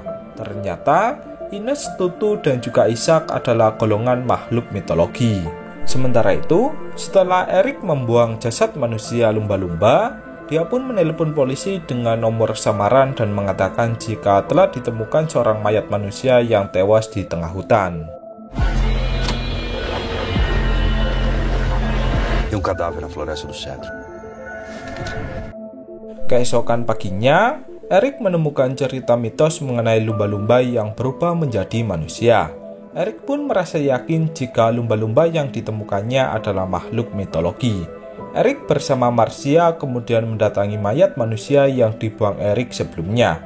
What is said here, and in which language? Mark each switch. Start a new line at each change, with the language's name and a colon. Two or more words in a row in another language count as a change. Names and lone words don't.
Indonesian: Ternyata, Ines, Tutu, dan juga Ishak adalah golongan makhluk mitologi. Sementara itu, setelah Eric membuang jasad manusia lumba-lumba, dia pun menelepon polisi dengan nomor samaran dan mengatakan jika telah ditemukan seorang mayat manusia yang tewas di tengah hutan.
Portuguese: Cadáver na floresta do Cedro.
Indonesian: Keesokan paginya, Eric menemukan cerita mitos mengenai lumba-lumba yang berubah menjadi manusia. Eric pun merasa yakin jika lumba-lumba yang ditemukannya adalah makhluk mitologi. Eric bersama Marcia kemudian mendatangi mayat manusia yang dibuang Eric sebelumnya.